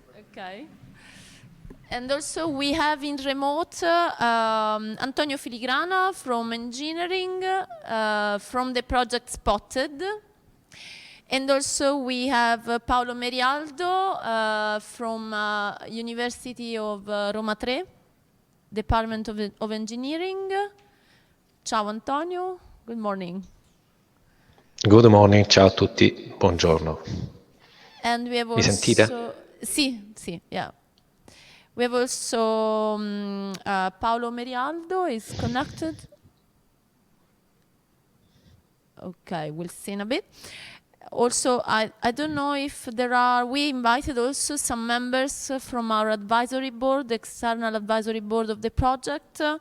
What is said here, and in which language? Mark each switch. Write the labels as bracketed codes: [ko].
[en] Okay. And also we have in remote Antonio Filigrana from engineering, from the project Spotted. And also we have Paolo Merialdo from University of Roma 3, Department of Engineering. [it] Ciao [en] Antonio, good morning. Good morning, [it] ciao a tutti, buongiorno. [en] And we have also... [it] Mi sentite? Sì, [en] yeah. We have also Paolo Merialdo is connected. Okay, we'll see in a bit. Also, I don't know if there are, we invited also some members from our advisory board, the external advisory board of the project.